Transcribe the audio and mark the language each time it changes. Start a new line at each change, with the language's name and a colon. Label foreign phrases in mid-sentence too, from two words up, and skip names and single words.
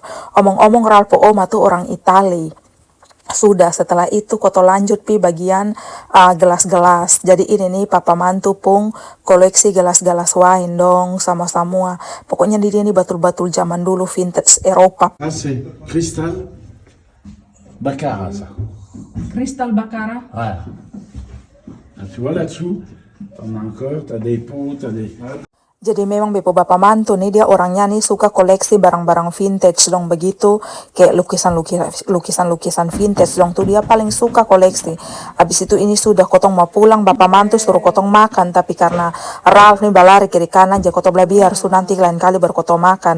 Papuan Malay: Omong-omong Ralf pu oma tuh orang Itali. Sudah, setelah itu koto lanjut pi bagian gelas-gelas. Jadi ini nih papa mantu pun koleksi gelas-gelas wine dong sama semua. Pokoknya dia nih batul-batul zaman dulu vintage Eropa.
French: C'est Cristal Baccarat, ça. Cristal Baccarat. Voilà. Ah, tu vois là-dessous, t'en as encore, t'as des pots, t'as des...
Papuan Malay: Jadi memang bepo bapak mantu nih dia orangnya nih suka koleksi barang-barang vintage dong begitu, kayak lukisan vintage dong tuh dia paling suka koleksi. Habis itu ini sudah kotong mau pulang, bapak mantu suruh kotong makan, tapi karena Ralf nih balari kiri kanan jadi kotong biar nanti lain kali berkotong makan.